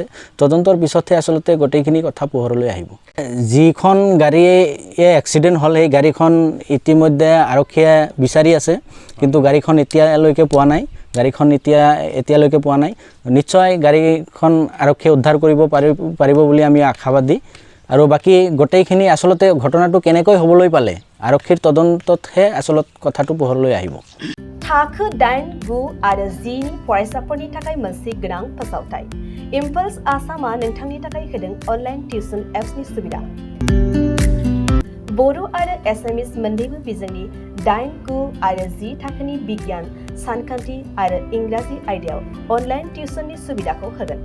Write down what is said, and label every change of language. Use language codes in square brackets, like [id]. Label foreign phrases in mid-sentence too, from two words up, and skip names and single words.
[as] তদন্তৰ পিছতহে আচলতে গোটেইখিনি কথা পোহৰলৈ আহিব। যিখন গাড়ীয়ে এক্সিডেণ্ট হ'ল সেই গাড়ীখন ইতিমধ্যে আৰক্ষীয়ে বিচাৰি আছে, কিন্তু গাড়ীখন এতিয়ালৈকে পোৱা নাই। এতিয়ালৈকে পোৱা নাই। নিশ্চয় গাড়ীখন আৰক্ষীয়ে উদ্ধাৰ কৰিব পাৰিব বুলি আমি আশাবাদী। আৰু বাকী গোটেইখিনি আচলতে ঘটনাটো কেনেকৈ হ'বলৈ পালে আৰক্ষীৰ তদন্ততহে আচলত কথাটো পোহৰলৈ আহিব। [brx] थाखो 8, 9 आरो 10 नि फरायसाफोरनि थाखाय मोनसे गोनां फोसावथाय। इम्पल्स आसामा नोंथांनि थाखाय होदों [en] online tuition [brx] एप्सनि सुबिदा। बर' आरो एसामिस मोन्नैबो बिजोंनि 8, 9 आरो 10 थाखोनि बिगियान, सानखान्थि आरो इंराजि आयदायाव अनलाइन टिउसननि सुबिदाखौ होगोन।